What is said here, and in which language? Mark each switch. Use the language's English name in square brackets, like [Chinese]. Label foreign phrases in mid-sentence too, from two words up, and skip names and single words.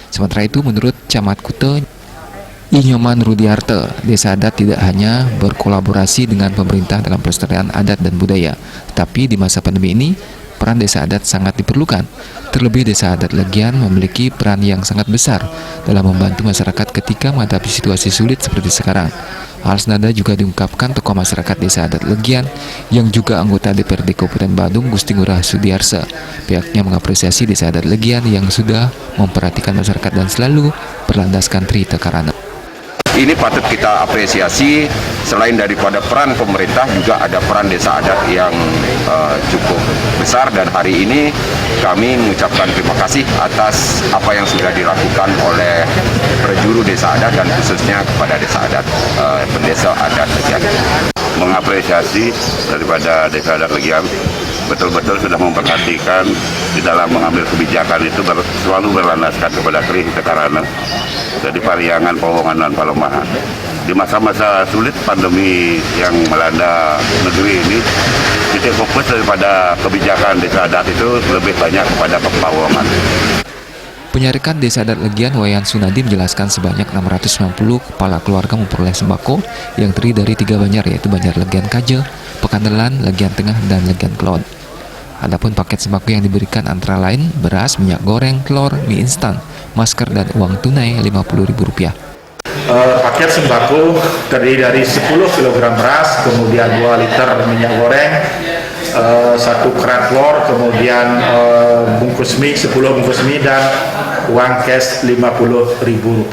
[Indonesian] Sementara itu, menurut Camat Kute Inyoman Rudiarte, Desa Adat tidak hanya berkolaborasi dengan pemerintah dalam pelestarian adat dan budaya, tetapi di masa pandemi ini peran Desa Adat sangat diperlukan. Terlebih Desa Adat Legian memiliki peran yang sangat besar dalam membantu masyarakat ketika menghadapi situasi sulit seperti sekarang. Hal senada juga diungkapkan tokoh masyarakat Desa Adat Legian yang juga anggota DPRD Kabupaten Badung, Gusti Ngurah Sudiarsa. Pihaknya mengapresiasi Desa Adat Legian yang sudah memperhatikan masyarakat dan selalu berlandaskan Trita Karana. Ini patut kita apresiasi. Selain daripada peran pemerintah, juga ada peran Desa Adat yang cukup besar, dan hari ini kami mengucapkan terima kasih atas apa yang sudah dilakukan oleh perjuru Desa Adat dan khususnya kepada Desa Adat Pendesa Adat Legian. Mengapresiasi daripada Desa Adat Legian betul-betul sudah memperhatikan di dalam mengambil kebijakan itu selalu berlandaskan kepada Trita Karana, jadi Pariangan, Powongan, dan Palomahan. Di masa-masa sulit pandemi yang melanda negeri ini, titik fokus daripada kebijakan Desa Adat itu lebih banyak kepada Powongan. Penyarikan Desa Adat Legian Wayan Sunadi menjelaskan sebanyak 690 kepala keluarga memperoleh sembako yang terdiri dari 3 banjar, yaitu Banjar Legian Kaje, Pekandelan, Legian Tengah, dan Legian Kelon. Adapun paket sembako yang diberikan antara lain beras, minyak goreng, telur, mie instan, masker, dan uang tunai Rp50.000. Paket sembako terdiri dari 10 kg beras, kemudian 2 liter minyak goreng, 1 keran telur, kemudian bungkus mie, 10 bungkus mie, dan uang cash Rp50.000.